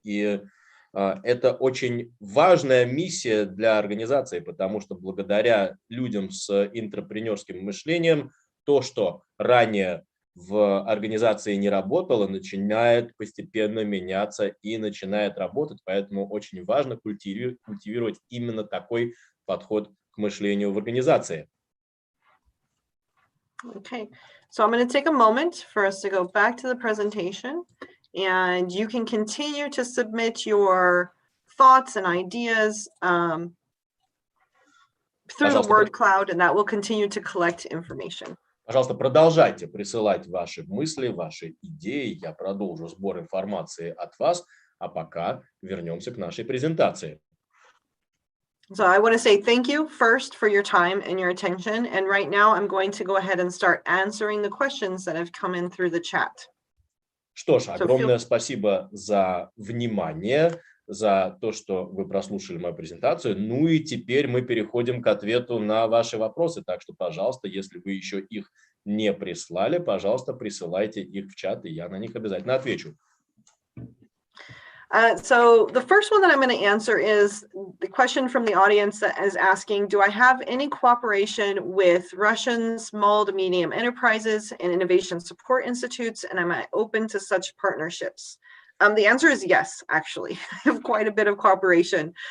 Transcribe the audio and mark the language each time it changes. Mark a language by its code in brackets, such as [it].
[ru] И это очень важная миссия для организации, потому что благодаря людям с интрапренерским мышлением то, что ранее в организации не работало, начинает постепенно меняться и начинает работать. Поэтому очень важно культивировать именно такой подход к мышлению в организации. [en] Okay, so I'm going to take a moment for us to go back to the presentation, and you can continue to submit your thoughts and ideas through the word cloud, and that will continue to collect information. [ru] Пожалуйста, продолжайте присылать ваши мысли, ваши идеи. Я продолжу сбор информации от вас, а пока вернемся к нашей презентации. [en] So I want to say thank you first for your time and your attention. And right now I'm going to go ahead and start answering the questions that have come in through the chat. [ru] Что ж, огромное спасибо за внимание, за то, что вы прослушали мою презентацию. Ну и теперь мы переходим к ответу на ваши вопросы. Так что, пожалуйста, если вы еще их не прислали, пожалуйста, присылайте их в чат, и я на них обязательно отвечу. [en] So the first one that I'm going to answer is the question from the audience that is asking, do I have any cooperation with Russian small to medium enterprises and innovation support institutes, and am I open to such partnerships? The answer is yes, actually. I have quite a bit of cooperation.